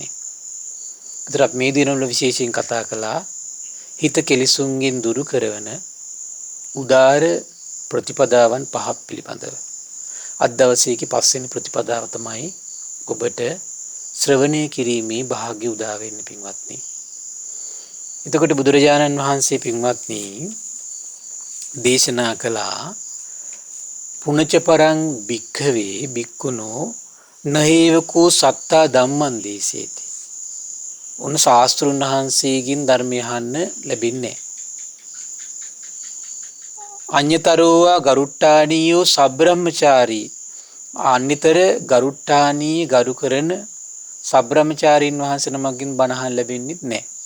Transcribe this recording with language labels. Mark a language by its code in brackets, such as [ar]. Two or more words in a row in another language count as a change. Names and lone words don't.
[si] අද අපි මේ දිනවල විශේෂයෙන් කතා කළා හිත කෙලිසුන්ගෙන් දුරු කරවන උදාර ප්‍රතිපදාවන් පහක් පිළිබඳව. අද දවසේකී පස්වෙනි ප්‍රතිපදාව තමයි ඔබට ශ්‍රවණය කිරීමේ වාසනාව උදා වෙන්නේ පින්වත්නි. එතකොට බුදුරජාණන් වහන්සේ පින්වත්නි දේශනා කළා [pi] පුනච පරං භික්ඛවේ භික්ඛුනෝ නහේවකෝ සත්තා ධම්මං දේශේති. [si] උන් ශාස්ත්‍රුන් වහන්සේගෙන් ධර්මය අහන්න ලැබින්නේ [pi] අඤ්‍යතරෝවා ගරුට්ටානීයෝ සබ්‍රහ්මචාරී. [si] අන්‍යතර ගරුට්ටානී ගරු කරන සබ්‍රහ්මචාරීන් වහන්සේ නමකින් බණ අහන්න ලැබෙන්නේ නැහැ.